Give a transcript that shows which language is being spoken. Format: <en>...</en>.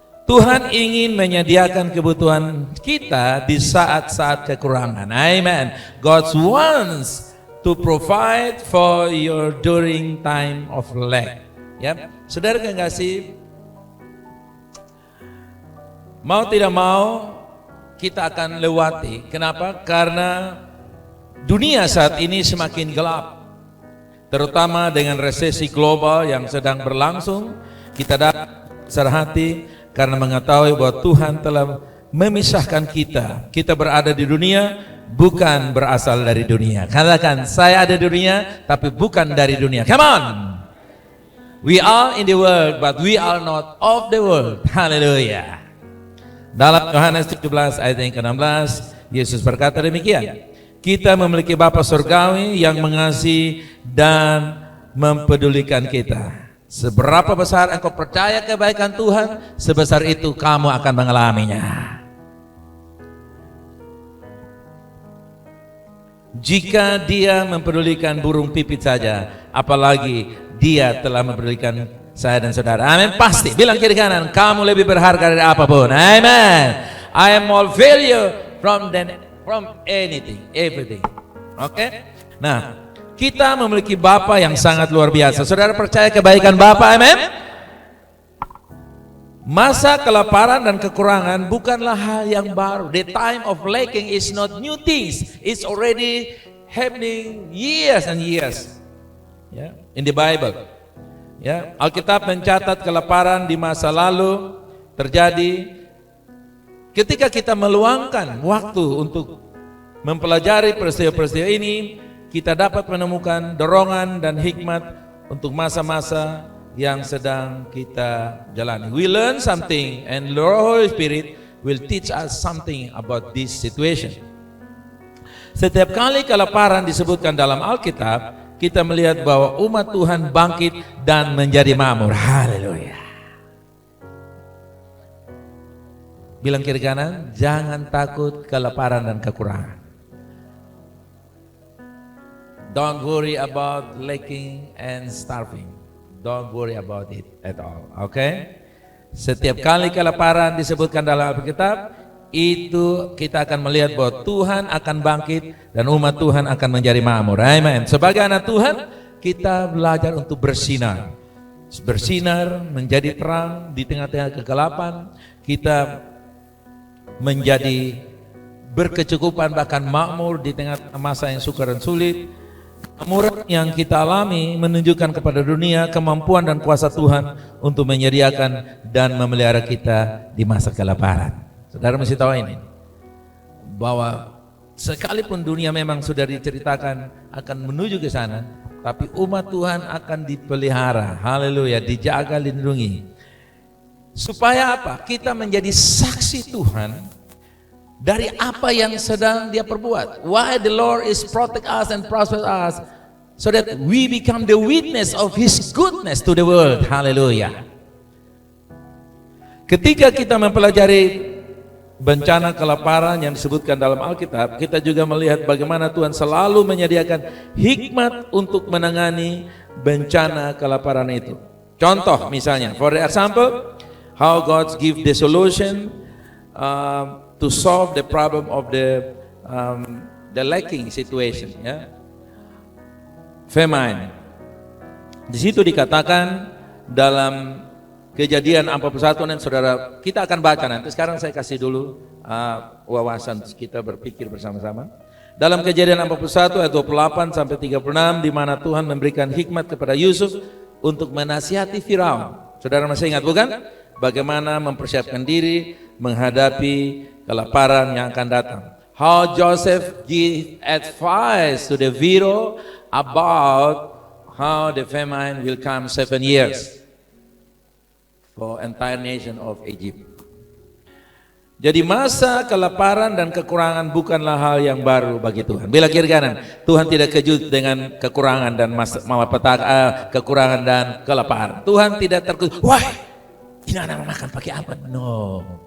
<id>Tuhan ingin menyediakan kebutuhan kita di saat-saat kekurangan. Amen.</id> <en>God wants to provide for your during time of lack.</en> <id>Ya, saudara kekasih, mau tidak mau kita akan lewati. Kenapa? Karena dunia saat ini semakin gelap, terutama dengan resesi global yang sedang berlangsung. Kita dapat serhati karena mengetahui bahwa Tuhan telah memisahkan kita. Kita berada di dunia bukan berasal dari dunia. Katakan, saya ada di dunia tapi bukan dari dunia.</id> <en>Come on. We are in the world, but we are not of the world.</en> <id>Haleluya. Dalam Yohanes 17 ayat yang ke-16, Yesus berkata demikian. Kita memiliki Bapa surgawi yang mengasihi dan mempedulikan kita. Seberapa besar engkau percaya kebaikan Tuhan, sebesar itu kamu akan mengalaminya. Jika dia mempedulikan burung pipit saja, apalagi dia telah mempedulikan saya dan saudara. Amin. Pasti. Bilang kiri kanan, kamu lebih berharga dari apapun. Amen.</id> <en>I am more value from anything, everything.</en> <id>Oke. Nah, kita memiliki Bapa yang sangat luar biasa. Saudara percaya kebaikan Bapa? Amin. Masa kelaparan dan kekurangan bukanlah hal yang baru.</id> <en>The time of lacking is not new things. It's already happening years and years. Ya, in the Bible.</en> <id>Ya, Alkitab mencatat kelaparan di masa lalu terjadi ketika kita meluangkan waktu untuk mempelajari peristiwa-peristiwa ini, kita dapat menemukan dorongan dan hikmat untuk masa-masa yang sedang kita jalani.</id> <en>We learn something and the Holy Spirit will teach us something about this situation.</en> <id>Setiap kali kelaparan disebutkan dalam Alkitab, kita melihat bahwa umat Tuhan bangkit dan menjadi makmur. Haleluya. Bilang kiri kanan, jangan takut kelaparan dan kekurangan.</id> <en>Don't worry about lacking and starving. Don't worry about it at all. Okay?</en> <id>Setiap kali kelaparan disebutkan dalam Alkitab, itu kita akan melihat bahwa Tuhan akan bangkit dan umat Tuhan akan menjadi makmur. Amen. Sebagai anak Tuhan, kita belajar untuk bersinar. Bersinar menjadi terang di tengah-tengah kegelapan. Kita menjadi berkecukupan bahkan makmur di tengah masa yang sukar dan sulit. Kemakmuran yang kita alami menunjukkan kepada dunia kemampuan dan kuasa Tuhan untuk menyediakan dan memelihara kita di masa kelaparan. Saudara mesti tahu ini, bahwa sekalipun dunia memang sudah diceritakan akan menuju ke sana, tapi umat Tuhan akan dipelihara, haleluya, dijaga, lindungi. Supaya apa? Kita menjadi saksi Tuhan dari apa yang sedang Dia perbuat.</id> <en>Why the Lord is protect us and prosper us, so that we become the witness of His goodness to the world, haleluya.</en> <id>Ketika kita mempelajari bencana kelaparan yang disebutkan dalam Alkitab, kita juga melihat bagaimana Tuhan selalu menyediakan hikmat untuk menangani bencana kelaparan itu. Contoh misalnya,</id> <en>for example, how God give the solution to solve the problem of the lacking situation, ya. Famine.</en> <id>Di situ dikatakan dalam Kejadian 41, dan saudara kita akan baca nanti. Sekarang saya kasih dulu wawasan kita berpikir bersama-sama. Dalam Kejadian 41 ayat 28 sampai 36, di mana Tuhan memberikan hikmat kepada Yusuf untuk menasihati Firaun. Saudara masih ingat bukan? bagaimana mempersiapkan diri menghadapi kelaparan yang akan datang.</id> <en>How Joseph give advice to the widow about how the famine will come 7 years for entire nation of Egypt.</en> <id>Jadi masa kelaparan dan kekurangan bukanlah hal yang baru bagi Tuhan. Bila kiri kanan, Tuhan tidak kejut dengan kekurangan dan malapetaka, kekurangan dan kelaparan. Tuhan tidak terkejut. Wah, ini anak makan pakai apa? No.</id>